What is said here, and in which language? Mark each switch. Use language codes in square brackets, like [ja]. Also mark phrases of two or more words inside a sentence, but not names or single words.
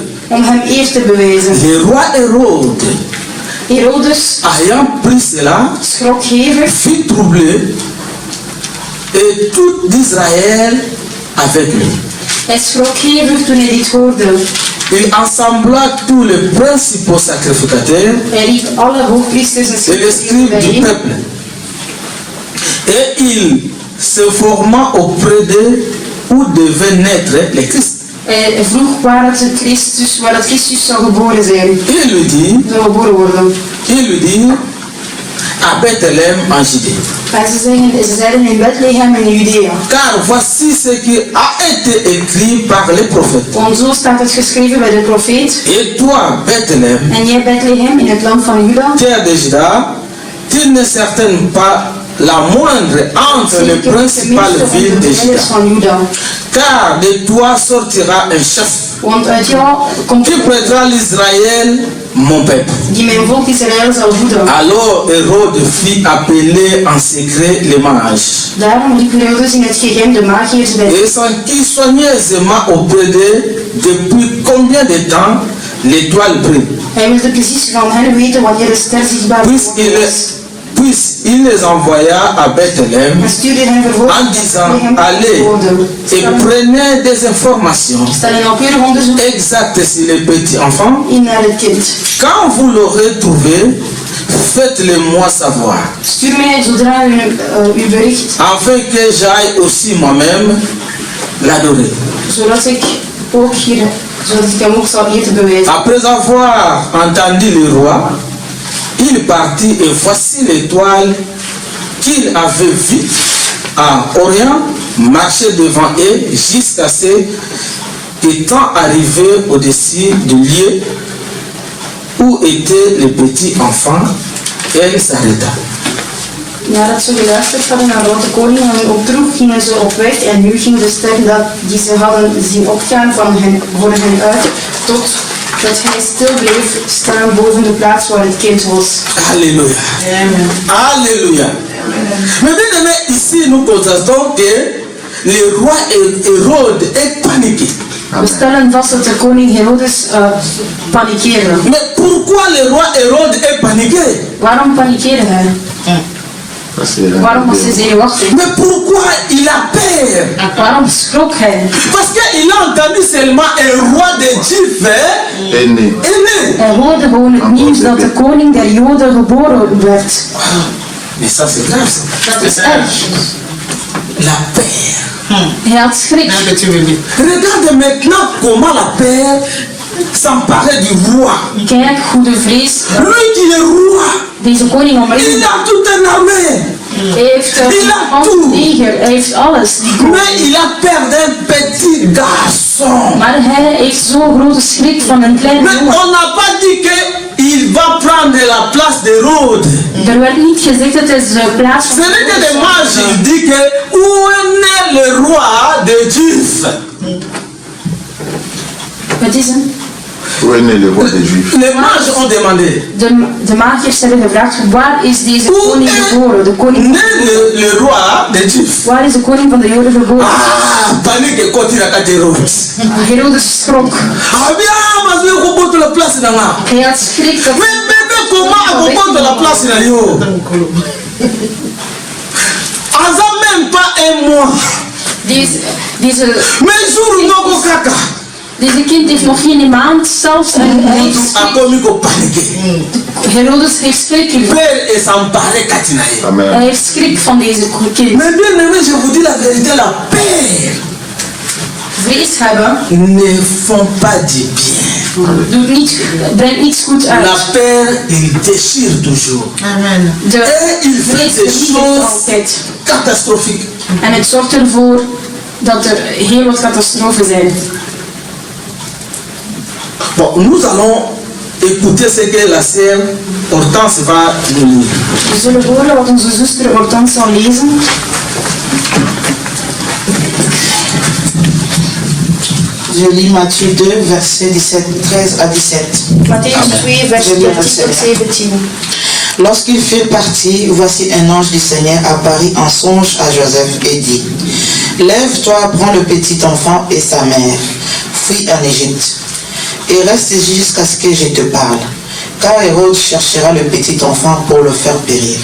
[fr] Le roi Hérode, ayant pris cela, fut troublé, et tout Israël avec lui. Il ensembla tous les principaux sacrificateurs et les scribes du peuple. Et il se forma auprès d'eux où devait naître le Christ. [nl] Hij vroeg waar het Christus zou geboren zijn. [fr] Il lui dit, [nl] Zou geboren worden. [fr] à Bethléem en Judée. [nl] En ze zeiden in Bethlehem in Judea. [fr] Car voici ce qui a été écrit par les prophètes. [nl] Want zo staat het geschreven bij de profeet. [fr] Et toi, Bethléem, [nl] En jij Bethlehem in het land van Juda. [fr] terre de Juda, tu n'es certainement pas la moindre entre les principales villes de Juda. Car de toi sortira un chef. [nl] Want uit jou komt [fr] Tu prêteras l'Israël, mon peuple. [nl] die mijn volk Israël zal voeden. [fr] Alors Hérode fit appeler en secret les mages. [nl] Daarom riep Herodes in het geheim de magiërs bij. [fr] Et s'enquit soigneusement auprès d'eux depuis combien de temps l'étoile brille. [nl] Hij wilde precies van hen weten wanneer de ster zichtbaar was. [fr] Puis il les envoya à Bethléem [nl] En stuurde hen vervolgens [fr] en disant, allez et prenez des informations [nl] Stel een nauwkeurig onderzoek [fr] exactes sur les petits enfants. [nl] in naar het kind. [fr] Quand vous l'aurez trouvé, faites-le-moi savoir, [nl] Stuur mij zodra uw bericht, [fr] afin que j'aille aussi moi-même l'adorer. [nl] zodat ik hem ook zal eten bewijzen. [fr] Après avoir entendu le roi, il partit et voici l'étoile qu'il avait vue à Orient marcher devant eux jusqu'à ce qu'étant arrivé au-dessus du lieu où était le petit enfant, elle s'arrêta. [nl] Nadat ze geluisterd hadden naar wat de koning hen opdroeg, gingen ze op weg en nu ging de ster die ze hadden zien opgaan voor hen uit, tot dat hij stil bleef staan boven de plaats waar het kind was. [fr] Alléluia. Amen. Alléluia. Mais bien aimé, ici nous constatons que le roi Hérode est paniqué. [nl] We stellen vast dat de koning Herodes panikeerde. [fr] Mais pourquoi le roi Hérode est paniqué? [nl] Waarom panikeerde hij? Waarom was hij zenuwachtig? [fr] Mais pourquoi il a peur? [nl] Waarom schrok hij? [fr] Parce qu'il a entendu seulement un roi des Juifs est né. [nl] Hij hoorde gewoon het nieuws dat de koning der Joden geboren werd. [fr] Mais ça c'est grave. [nl] Dat is erg. [fr] La peur. [nl] Hij had schrik. [fr] Regarde maintenant comment la peur s'emparait du roi. [nl] Kijk hoe de vrees [fr] Lui qui est roi, [nl] deze koning [fr] il [nl] omringde. [fr] a toute une armée. [nl] Hij heeft een leger, hij heeft alles. [fr] Mais il a peur d'un petit garçon. [nl] Maar hij heeft zo'n grote schrik van een kleine [fr] Mais [nl] jongen. [fr] on n'a pas dit qu'il va prendre la place d'Hérode. [nl] Er werd niet gezegd dat hij zijn plaats [fr] Ce n'est que des mages, il dit que où est né le roi des Juifs? [nl] Het is een... [fr] Où est né le roi des Juifs? Les mages ont demandé. [nl] De magiërs hebben gevraagd, waar is deze koning geboren? De koning... [fr] Né le roi des Juifs. [nl] Waar is de koning van de Joden geboren? [fr] Ah, panique continue à Hérode. [nl] Herodes schrok. [fr] Ah bien, mas eu comporte la place dans là. [nl] Hij had schrik dat... [fr] Mais bébé, comment comporte la place dans yo? Aza même pas un mois. [nl] Deze kind heeft nog geen maand zelfs en hij heeft Herodes heeft schrik. Hij heeft schrik van deze kind. [fr] Mais bien aimé, je vous dis la vérité, la paix [nl] vrees hebben [fr] ne font pas du bien. [nl] Brengt niets goed uit. [fr] La peur, il déchire toujours. Amen. Et il fait des choses catastrophiques. [nl] En het zorgt ervoor dat er heel wat catastrofen zijn. [fr] Bon, nous allons écouter ce que la sœur Hortense va nous lire. [nl] We zullen horen wat onze zuster Hortense zal lezen. [fr] Je lis Matthieu 2, versets 13 à 17. [nl] Matthäus 2, vers 13 tot 17. [fr] Lorsqu'ils furent partis, voici un ange du Seigneur apparut en songe à Joseph et dit: Lève-toi, prends le petit enfant et sa mère, fuis en Égypte, et reste jusqu'à ce que je te parle, car Hérode cherchera le petit enfant pour le faire périr.